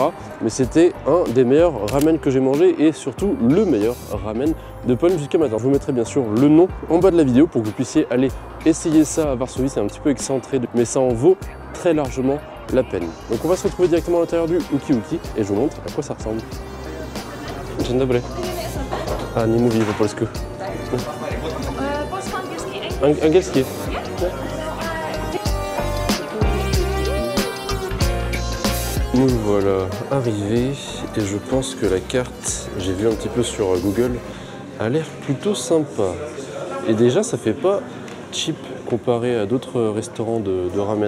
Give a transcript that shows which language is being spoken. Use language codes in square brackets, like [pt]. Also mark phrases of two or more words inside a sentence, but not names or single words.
[fr] Mais c'était un des meilleurs ramen que j'ai mangé, et surtout le meilleur ramen de Pologne jusqu'à maintenant. Je vous mettrai bien sûr le nom en bas de la vidéo pour que vous puissiez aller essayer ça à Varsovie. C'est un petit peu excentré, mais ça en vaut très largement la peine. Donc on va se retrouver directement à l'intérieur du Uki Uki et je vous montre à quoi ça ressemble. [pl] Dzień dobry. Ah, nie mówi po polsku. Angielski. [fr] Nous voilà arrivés et je pense que la carte, j'ai vu un petit peu sur Google, a l'air plutôt sympa. Et déjà ça fait pas cheap comparé à d'autres restaurants de ramen.